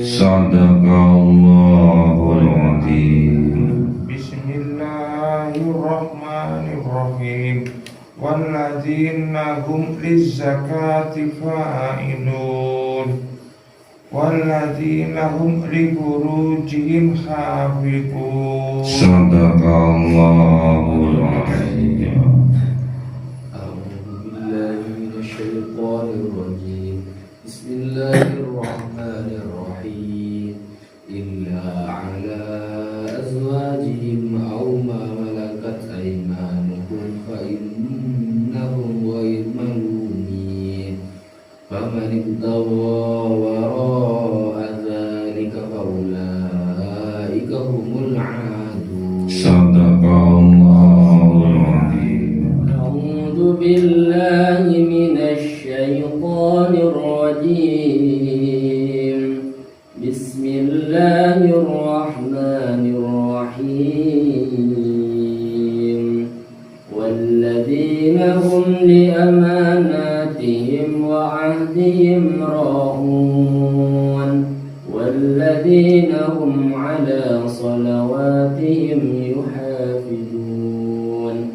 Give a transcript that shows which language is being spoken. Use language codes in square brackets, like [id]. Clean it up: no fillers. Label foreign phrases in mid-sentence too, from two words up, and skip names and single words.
[ar] صدق الله العظيم. بسم الله الرحمن الرحيم. والذين هم للزكاة فاعلون. والذين هم لفروجهم حافظون. صدق الله العظيم. أعوذ بالله من الشيطان الرجيم. بسم الله الرحمن الرحيم. إلا على أزواجهم أو ما ملكت أيمانهم فإنهم غير ملومين. فمن ابتغى وراء ذلك فأولئك هم العادون. صدق الله العظيم. أعوذ بالله من الشيطان الرجيم. بسم الله بسم الله الرحمن الرحيم. والذين هم لأماناتهم وعهدهم راعون والذين هم على صلواتهم يحافظون